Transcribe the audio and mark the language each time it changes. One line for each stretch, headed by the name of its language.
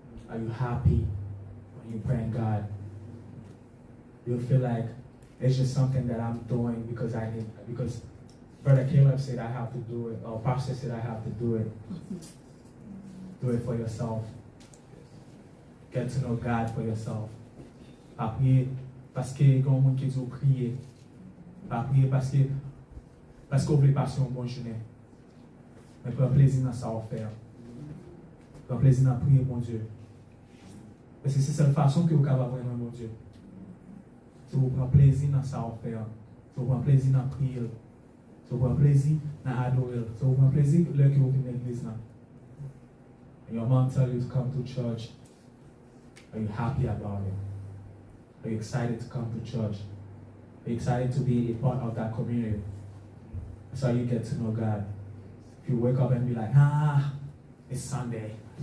English: Are you happy when you're praying God? Do you feel like it's just something that I'm doing because Brother Caleb said I have to do it, or Pastor said I have to do it. Do it for yourself. Get to know God for yourself.
French: Pas prier parce que il y a des gens qui disent prier. Pas prier parce que vous voulez passer une bonne journée. Mais prends plaisir dans ça à faire. Prends plaisir dans prier mon Dieu. Parce que c'est la seule façon que vous pouvez avoir vraiment mon Dieu. Si vous prenez plaisir dans ça à faire. Si vous prenez plaisir dans prier. Si vous prenez plaisir dans adorer. Si vous prenez plaisir là que vous venez à l'église.
English: And your mom tell you to come to church. Are you happy about it? Are you excited to come to church? Are you excited to be a part of that community? That's how you get to know God. If you wake up and be like, it's Sunday.